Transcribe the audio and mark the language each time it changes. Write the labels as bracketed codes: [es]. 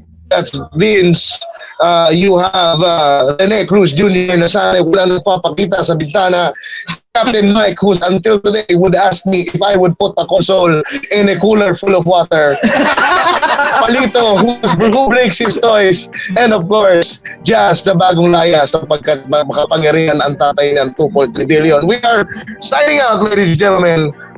[en] That's Vince. You have Rene Cruz Jr. [tl] na sana wala nagpapakita sa bintana. [en] Captain Mike, who's until today would ask me if I would put a console in a cooler full of water. Palito, who breaks his toys. And of course, [tl] Jaz, na bagong laya sapagkat makapangyarihan ang tatay ng 2.3 billion. [en] We are signing out, ladies and gentlemen.